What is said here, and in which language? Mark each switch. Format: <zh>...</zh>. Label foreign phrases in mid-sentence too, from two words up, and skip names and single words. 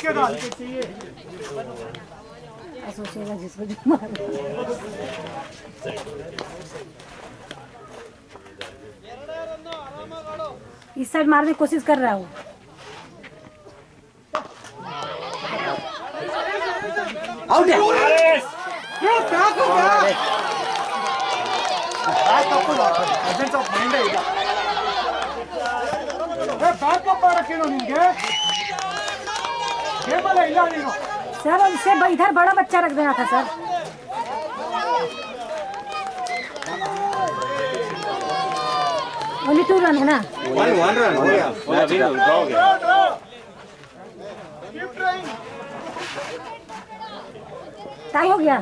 <hi>सोचेगा जिसको जो मारे। इस साइड मारने की कोशिश कर रहा हूँ। आउट है.</hi> <en>presence of mind</en> <kn>ಇಲ್ಲ. ಬ್ಯಾಕಪ್ ಮಾಡಕ್ಕೇನು ನಿನ್ಗೆ ಗೇಮಲ್ಲ ಇಲ್ಲ ನೀನು.</kn> <hi>सर उससे इधर बड़ा बच्चा रख देना था सर। ओनली 2 रन है ना? 1 run हो गया. ड्रॉ हो गया. टाई हो गया।</hi>